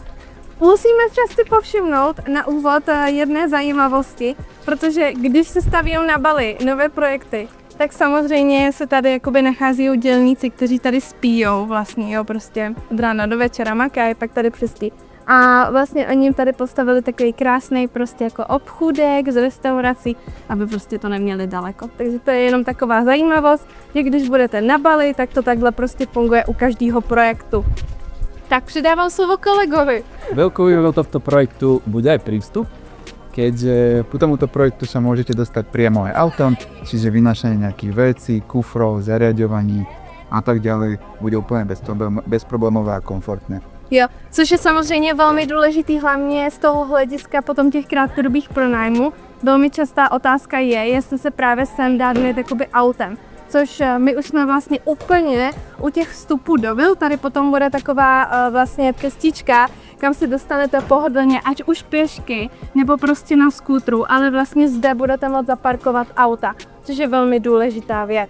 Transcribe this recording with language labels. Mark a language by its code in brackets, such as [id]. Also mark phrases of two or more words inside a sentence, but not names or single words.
[cs] Musíme si povšimnout na úvod jedné zajímavosti, protože když se staví na Bali nové projekty, tak samozřejmě se tady jakoby nachází dělníci, kteří tady spíjou vlastně, jo, prostě od rána do večera makají, pak tady přespí. A vlastně oni jim tady postavili takový krásný prostě jako obchůdek z restaurací, aby prostě to neměli daleko. Takže to je jenom taková zajímavost, že když budete na Bali, tak to takhle prostě funguje u každého projektu. Tak přidávám slovo kolegovi. [sk] Veľkou výhodou tohto projektu bude aj prístup, keďže po tomuto projektu sa môžete dostať priamo aj autom, čiže vynášanie nejakých vecí, kufrov, zariadovaní a tak ďalej bude úplne bezproblémové a komfortné. [cs] Jo, což je samozřejmě velmi důležitý, hlavně z toho hlediska potom těch krátkodobých pronájmů. Velmi častá otázka je, jestli se právě sem dá dojet jakoby autem. Což my už jsme vlastně úplně u těch vstupů do vil, tady potom bude taková vlastně cestička, kam se dostanete pohodlně, ať už pěšky, nebo prostě na skútru, ale vlastně zde budete moct zaparkovat auta, což je velmi důležitá věc.